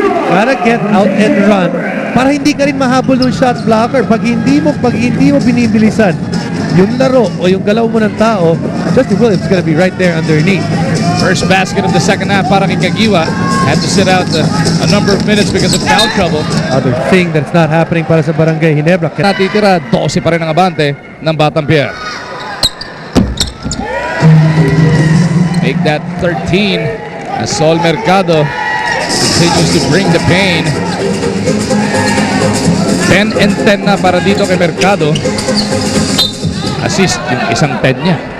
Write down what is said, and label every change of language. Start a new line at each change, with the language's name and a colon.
Filipino: Gotta get out and run para hindi ka rin mahabol ng shot blocker. Pag hindi mo binibilisan yung laro o yung galaw mo ng tao, Justin Williams is gonna be right there underneath.
English: First basket of the second half para kay Kagiwa. Had to sit out a number of minutes because of foul trouble. Other thing that's not happening para sa Barangay Ginebra.
Filipino: Natitira, 12 pa rin ang abante ng Batang Pierre.
English: Make that 13 as Sol Mercado continues to bring the pain.
Filipino: 10 and 10 na para dito kay Mercado. Assist yung isang 10 niya.